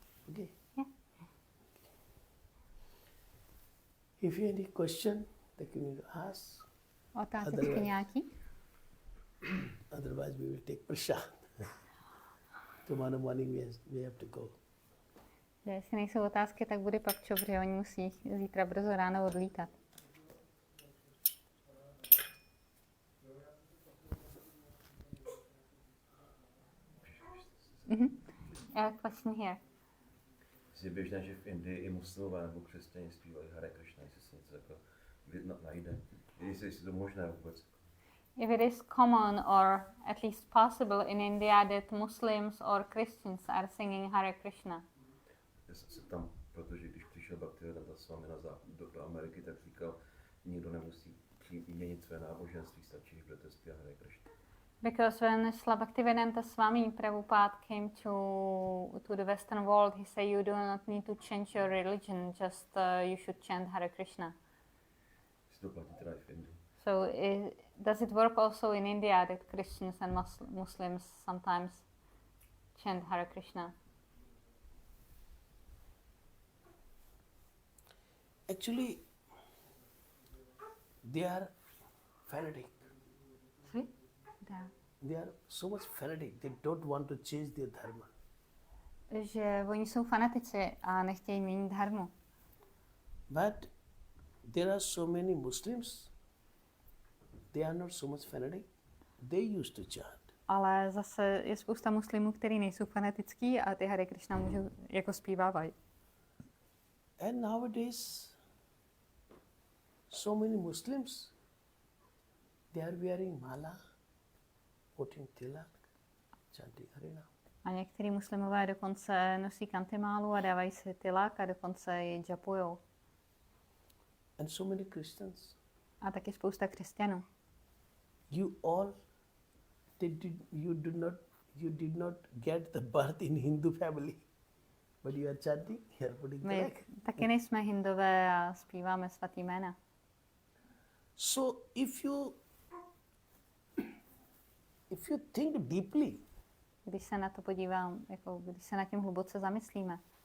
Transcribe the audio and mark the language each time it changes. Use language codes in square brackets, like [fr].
[en] Okay. Yeah. If you have any question, then you need to ask. [cs] Otázky [en] Otherwise- [cs] nějaký? [en] Otherwise, we will take prasad. Tomorrow morning we have to go. [cs] Že jestli nejsou otázky, tak bude pak čo, protože oni musí zítra brzo ráno odlítat. [en] Question here. [cs] Je běžné, že v Indii i muslimové nebo křesťané zpívají Hare Krishna, jestli se něco jako najde. Jestli to možné vůbec. [en] If it is common or at least possible in India that Muslims or Christians are singing Hare Krishna. [cs] Já se tam, protože když přišel Bhakti s vámi do Ameriky, tak říkal, nikdo nemusí měnit své náboženství, stačí, když budete zpívat Hare Krishna. [en] Because when Srila Bhaktivedanta Swami Prabhupada came to the Western world, he said you do not need to change your religion, just you should chant Hare Krishna. [cs] Jestli to platí teda i v Indii. [en] So does it work also in India that Christians and Muslims sometimes chant Hare Krishna? Actually, they are fanatic. Sorry? Yeah. They are so much fanatic. They don't want to change their dharma. [cs] Že oni jsou fanatici a nechtějí měnit dharmu. [en] But there are so many Muslims. They are not so much fanatic. They used to chant. [cs] Ale zase je spousta muslimů, kteří nejsou fanatický a ty Hare Krishna můžou jako zpívávají. [en] And nowadays, so many Muslims, they are wearing mala, putting tilak, chanting Harinam. [cs] A některý muslimové dokonce nosí kantimálu a dávají si tilak a dokonce ji džapujou. [en] And so many Christians. [cs] A taky spousta křesťanů. [en] You all, you did not get the birth in Hindu family, but you are chanting, you are putting [cs] My [en] tilak. [cs] taky nejsme hindové a zpíváme svatý jména. [en] So if you think deeply, [cs] Když se na to podívám, jako když se nad tím hluboce zamyslíme,